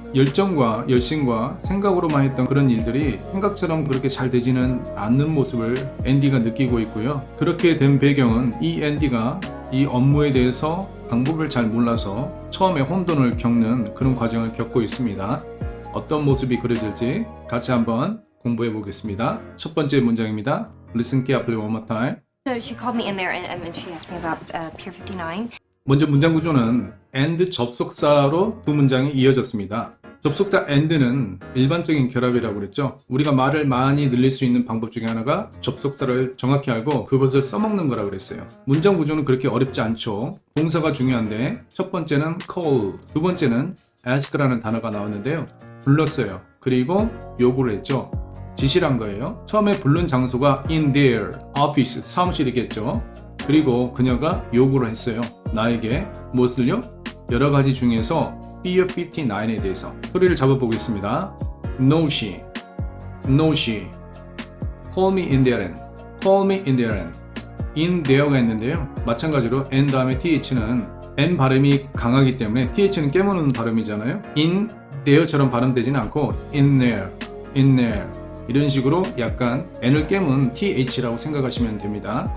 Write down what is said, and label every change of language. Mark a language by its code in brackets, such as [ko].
[ko] 열정과 열심과 생각으로만 했던 그런 일들이 생각처럼 그렇게 잘 되지는 않는 모습을 앤디가 느끼고 있고요. 그렇게 된 배경은 이 앤디가 이 업무에 대해서 방법을 잘 몰라서 처음에 혼돈을 겪는 그런 과정을 겪고 있습니다. 어떤 모습이 그려질지 같이 한번 공부해 보겠습니다. 첫 번째 문장입니다. [en] Listen carefully one more time. So she called me in there and she asked me about Pier 59. [ko] 먼저 문장 구조는 and 접속사로 두 문장이 이어졌습니다. 접속사 and는 일반적인 결합이라고 그랬죠. 우리가 말을 많이 늘릴 수 있는 방법 중에 하나가 접속사를 정확히 알고 그것을 써먹는 거라고 그랬어요. 문장 구조는 그렇게 어렵지 않죠. 동사가 중요한데 첫 번째는 call, 두 번째는 ask라는 단어가 나왔는데요. 불렀어요. 그리고 요구를 했죠. 지시를 한 거예요. 처음에 부른 장소가 [en] in their office, [ko] 사무실이겠죠. 그리고 그녀가 요구를 했어요. 나에게 무엇을요? 여러 가지 중에서 Pier 59에 대해서 소리를 잡아보겠습니다. [en] No she, no she, call me in there, call me in there. [ko] in there가 있는데요. 마찬가지로 n 다음에 th는 n 발음이 강하기 때문에 th는 깨무는 발음이잖아요. in there처럼 발음되지는 않고 in there, in there 이런 식으로 약간 n을 깨문 th라고 생각하시면 됩니다.